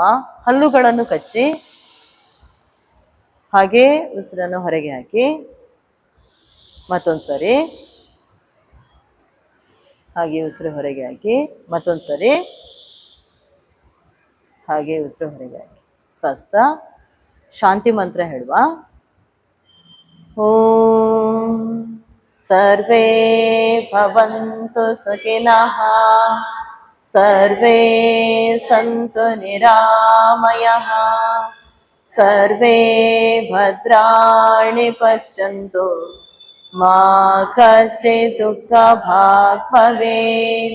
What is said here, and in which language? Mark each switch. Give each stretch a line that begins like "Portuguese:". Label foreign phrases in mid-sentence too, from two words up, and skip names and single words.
Kannada: ಹಲ್ಲುಗಳನ್ನು ಕಚ್ಚಿ ಹಾಗೆ ಉಸಿರನ್ನು ಹೊರಗೆ ಹಾಕಿ. ಮತ್ತೊಂದ್ಸರಿ ಹಾಗೆ ಉಸಿರು ಹೊರಗೆ ಹಾಕಿ. ಮತ್ತೊಂದ್ಸರಿ ಹಾಗೆ ಉಸಿರು ಹೊರಗೆ ಹಾಕಿ. ಸ್ವಸ್ಥ. ಶಾಂತಿ ಮಂತ್ರ ಹೇಳುವ.
Sanskrit: ಓಂ ಸರ್ವೇ ಭವಂತು ಸುಖಿನಃ, ಸರ್ವೇ ಸಂತು ನಿರಾಮಯಃ, ಸರ್ವೇ ಭದ್ರಾಣಿ ಪಶ್ಯಂತು ಮಾ ಕಶ್ಚಿತ್ ದುಃಖ ಭಾಗ್ ಭವೇತ್.